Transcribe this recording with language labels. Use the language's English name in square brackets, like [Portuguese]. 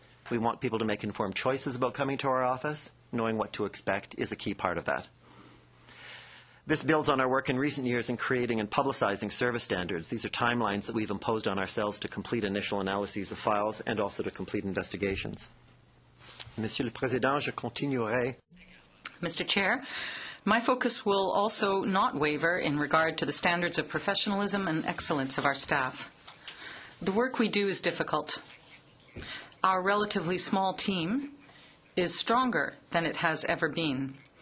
[English] We want people to make informed choices about coming to our office. Knowing what to expect is a key part of that. This builds on our work in recent years in creating and publicizing service standards. These are timelines that we've imposed on ourselves to complete initial analyses of files and also to complete investigations. [French] Monsieur le Président, je continuerai. [English] Mr. Chair, my focus will also not waver in regard to the standards of professionalism and excellence of our staff. The work we do is difficult. Our relatively small team is stronger than it has ever been.